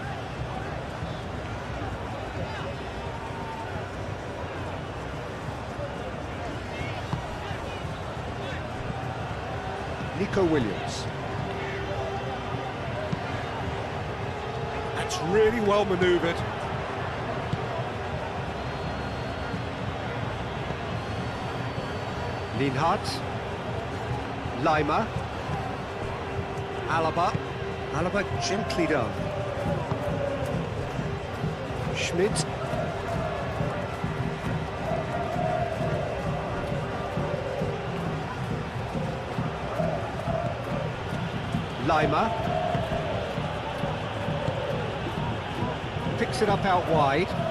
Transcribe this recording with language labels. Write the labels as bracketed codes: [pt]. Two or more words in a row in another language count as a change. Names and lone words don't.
[en] Nico Williams. That's really well manoeuvred. Linhart. Lima. Alaba gently done. Schmidt. Lima. Picks it up out wide.